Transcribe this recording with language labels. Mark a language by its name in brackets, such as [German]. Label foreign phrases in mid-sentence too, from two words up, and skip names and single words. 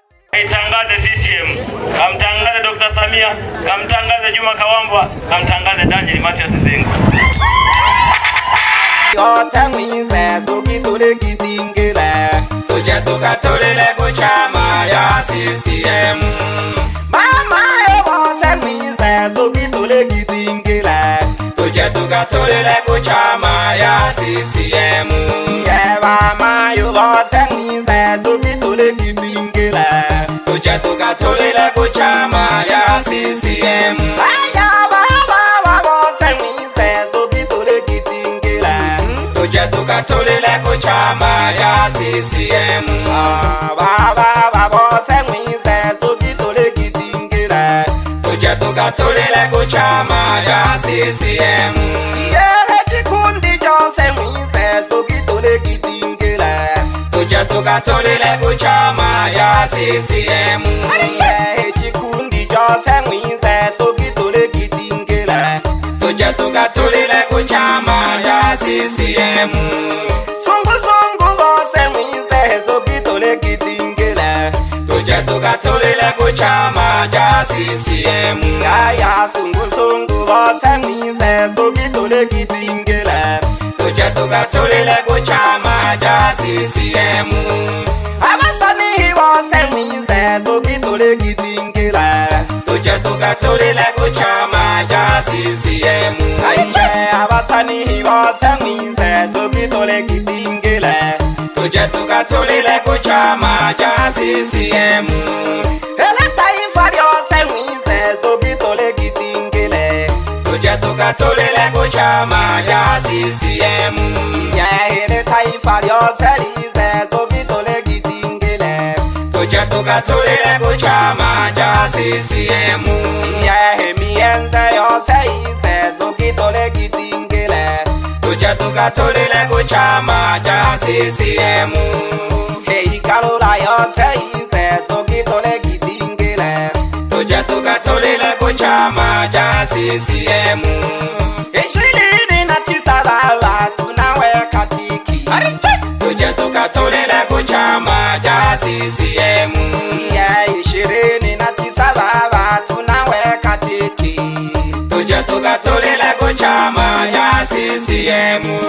[Swahili] Kaitangaze C C M, kamtangaze Doctor Samia, kamtangaze Juma Kawambwa, kamtangaze Daniel Matias Zengo. [Sukuma] Yote mwize, tukitule kitingile. Tuje tukatorere ku chama ya C C M. Mama yo bose mwize, tukitule kitingile. Tuje tukatorere ku chama ya C C M. Ye mama yo bose mwize, tukitule kitingile. Tuje tukatorere ku chama ya C C M. Aya baba wa bose mwize, tukitule kitingile. Tuje tukatorere ku chama ya C C M. Ah, baba wa bose mwize, tukitule kitingile. Tuje tukatorere ku chama ya C C M. Ye chikundi chose mwize, tukitule kitingile. Tuje tukatorere ku chama ya C C M. Ye chikundi chose mwize, tukitule kitingile. Tuje tukatorere ku chama ya C C M. Sungu sungu bose mwize, tukitule kitingile. Tuje tukatorere ku chama ya C C M. Ya ya sungu sungu bose mwize, tukitule kitingile. Tuje tukatorere ku chama ya C C M. Abasani bose mwize, tukitule kitingile. Tuje tukatorere ku chama ya C C M. Aiye, abasani bose mwize, tukitule kitingile. Tuje tukatorere ku chama ya C C M. Ele taifa lyose mwize, tukitule kitingile. Tuje tukatorere ku chama ya C C M. Nye ele taifa lyose lize, tukitule kitingile. Tuje tukatorere ku chama ya C C M. Nye mienze yose ize, tukitule kitingile. Tuje tukatorere ku chama ya C C M. Hey, Karola yose ize, tukitule kitingile. Tuje tukatorere ku chama ya C C M. [Swahili] Ishirini na tisa baba, tunaweka tiki. [Sukuma] Tuje tukatorere ku chama ya C C M. [Swahili] Yeah, ishirini na tisa baba, tunaweka tiki. [Sukuma] Tuje tukatorere ku chama ya C C M.